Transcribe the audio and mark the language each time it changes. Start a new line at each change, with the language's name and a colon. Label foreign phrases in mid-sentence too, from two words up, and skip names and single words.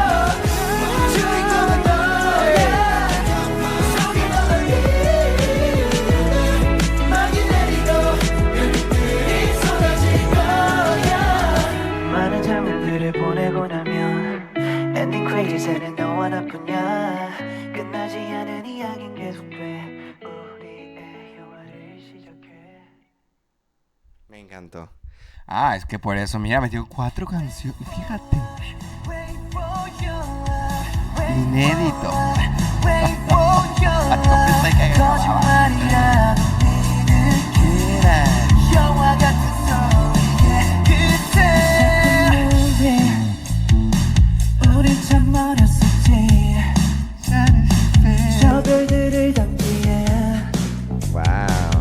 Korean: 주인공은 너야 속에 너를 막이 내리고 별빛들이 쏟아질 거야 많은 장면들을 보내고 나면 엔딩 크레딧에는 너와 나뿐이야 끝나지 않은 이야기는 계속돼 우리의 영화를 시작해
Spanish: Me encantó. Ah, es que por eso, mira, me dio 4 canciones, fíjate. Inédito. No pensé que grababa.
Korean: 영화 같은 소리의 끝에 우리 참 멀었었지 저 별들을 담기에 Wow.